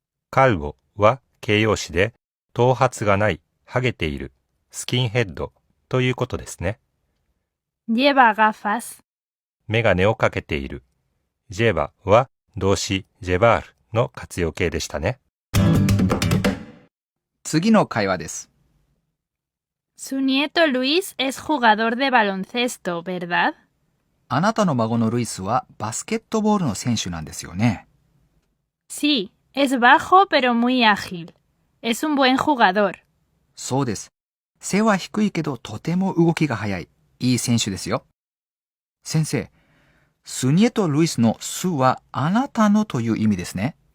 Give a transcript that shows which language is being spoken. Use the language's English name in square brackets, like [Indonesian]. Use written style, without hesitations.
[Japanese] calvo は形容詞で頭髪がない、ハゲている、スキンヘッドということですね。 [Spanish] Lleva gafas. [Japanese] メガネをかけている。 lleva は動詞 llevar の活用形でしたね。次の会話です。 [Spanish] Su nieto Luis es jugador de baloncesto, ¿verdad? [Japanese] あなたの孫のルイスはバスケットボールの選手なんですよね。 [Spanish] Sí, es bajo pero muy ágil. Es un buen jugador. [Japanese] そうです。背は低いけどとても動きが速い。いい選手ですよ。先生、スニエト・ルイスのスはあなたのという意味ですね。